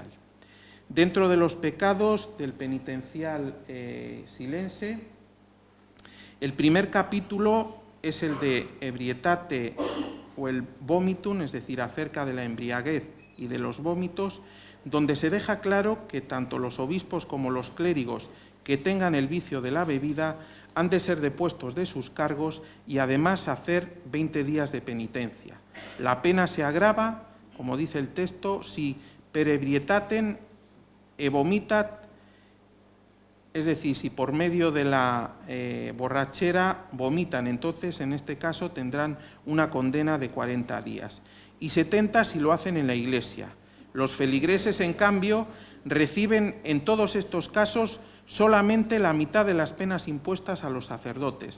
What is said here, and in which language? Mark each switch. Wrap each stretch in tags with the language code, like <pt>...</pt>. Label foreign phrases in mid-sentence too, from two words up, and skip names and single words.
<es>Dentro de los pecados del penitencial silense, el primer capítulo es el</es> <la>de ebrietate</la> <es>o el vomitum, es decir, acerca de la embriaguez y de los vómitos, donde se deja claro que tanto los obispos como los clérigos que tengan el vicio de la bebida han de ser depuestos de sus cargos y además hacer 20 días de penitencia. La pena se agrava, como dice el texto,</es> <la>si per ebrietatem e vomitat,</la> <es>es decir, si por medio de la borrachera vomitan, entonces en este caso tendrán una condena de 40 días. Y 70 si lo hacen en la iglesia. Los feligreses, en cambio, reciben en todos estos casos solamente la mitad de las penas impuestas a los sacerdotes.</es>